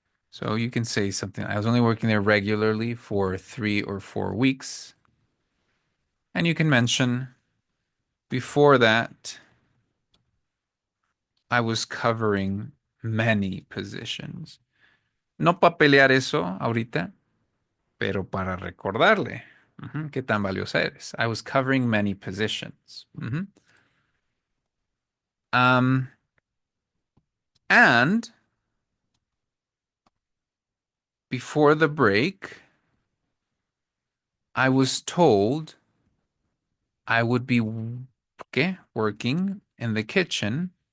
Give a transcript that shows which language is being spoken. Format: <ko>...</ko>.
<en>So you can say something. I was only working there regularly for 3 or 4 weeks. And you can mention before that, I was covering many positions.</en> <es>No para pelear eso ahorita, pero para recordarle qué tan valiosa eres.</es> <en>I was covering many positions. Um, and before the break, I was told I would be working in the kitchen.</en>